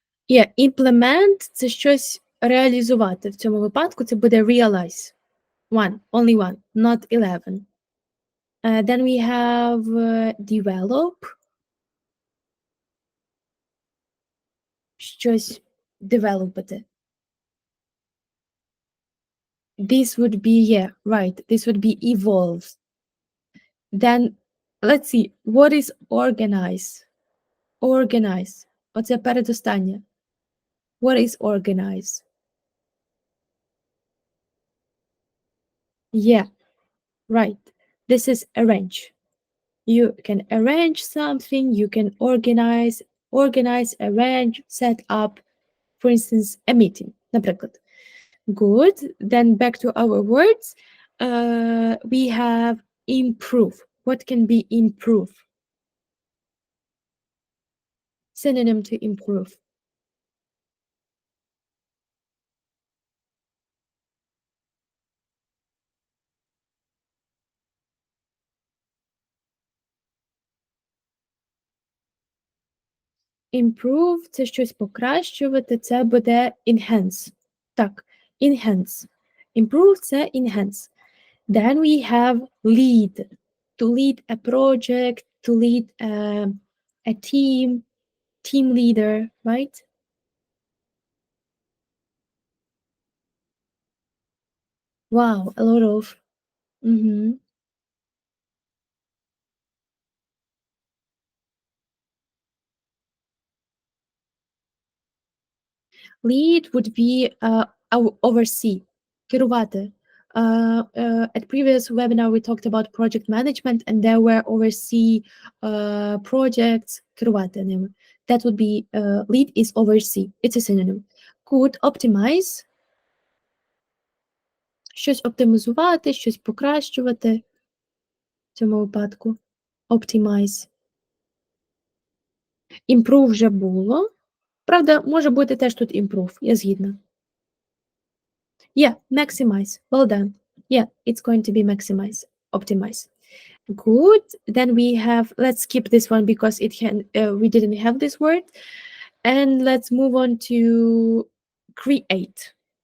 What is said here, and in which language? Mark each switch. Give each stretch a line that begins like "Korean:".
Ukrainian: Yeah, implement – це щось реалізувати. В цьому випадку це буде realize.
English: One, only one, not 11. Then we have develop.
Ukrainian: Щось developити.
English: This would be, yeah, right. This would be evolve. Then, let's see, what is organize? Organize.
Ukrainian: Оце передостаннє.
English: What is organize? Yeah, right. This is arrange. You can arrange something, you can organize, arrange, set up, for instance, a meeting, наприклад. Good. Then back to our words. We have improve. What can be improve? Synonym to improve.
Ukrainian: Improve – це щось покращувати, це буде enhance. Так, enhance. Improve – це enhance.
English: Then we have lead. To lead a project, to lead a team leader, right? Wow, a lot of. Mhm. Lead would be oversee, керувати. At previous webinar, we talked about project management, and there were oversee projects,
Ukrainian: керувати ними.
English: That would be lead is oversee. It's a synonym. Could optimize,
Ukrainian: щось оптимізувати, щось покращувати. В цьому випадку. Optimize. Improve вже було. Правда, може бути теж тут improve, я згідна.
English: Yeah, maximize. Well done. Yeah, it's going to be maximize, optimize. Good. Then we have, let's skip this one because it can, we didn't have this word. And let's move on to create.